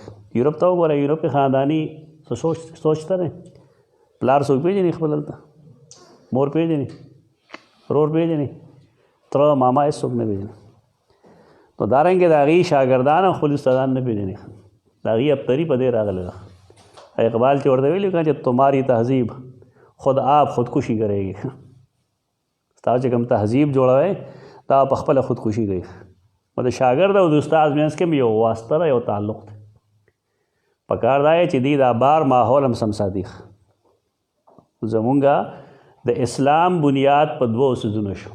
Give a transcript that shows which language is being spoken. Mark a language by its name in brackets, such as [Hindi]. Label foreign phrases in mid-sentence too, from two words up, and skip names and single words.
[Pashto] یورپ ته وګوره یورپ کې خانداني سوچته نه پلار څوک پیژني خپل هلته مور پیژني رور پیژني تره ماما هېڅ څوک نه پیژني. نو دارنګې د هغې شاګردان خپل استادان نه پیژني د هغې ابتري په دې راغلی ده. اقبال چې ورته ویلي چې [Urdu] تمہاری تہذیب خود آپ خودکشي کرے گی [Pashto] ستا چې کوم تهذیب جوړوی دا په خپله خودکشي کوي. نو د شاګرد او د استاد منځ کې یو واسطه یو تعلق دی. پکار دا چې دی دا بار ماحول هم سم ساتي. زمونږ د اسلام بنیاد په دوو څیزونو شو.